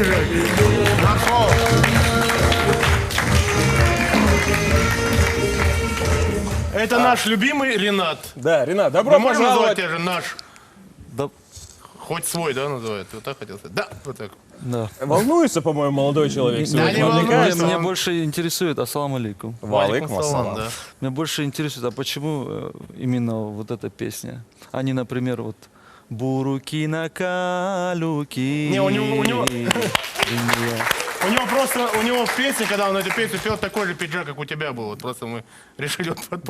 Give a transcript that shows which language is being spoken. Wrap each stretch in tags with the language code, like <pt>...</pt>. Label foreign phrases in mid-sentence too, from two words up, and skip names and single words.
<ru>Нашел. Это наш любимый Ренат. Да, Ринат, Мы добро можем называть пожаловать. тебя же наш? Да, Хоть свой, да, называют? Вот так хотел сказать? Да, вот так. да. Волнуется, по-моему, молодой человек Да, сегодня. не Вам не волнуется. кажется? Меня больше интересует,</ru> <ar>السلام عليكم. وعليكم السلام.</ar> <ru>да. Меня больше интересует, а почему именно вот эта песня? А не, например, вот «Буруки на калюки». Не, у него- Дуня. У него в песне, когда он эту песню пел, такой же пиджак, как у тебя был. Вот просто мы решили вот под</ru>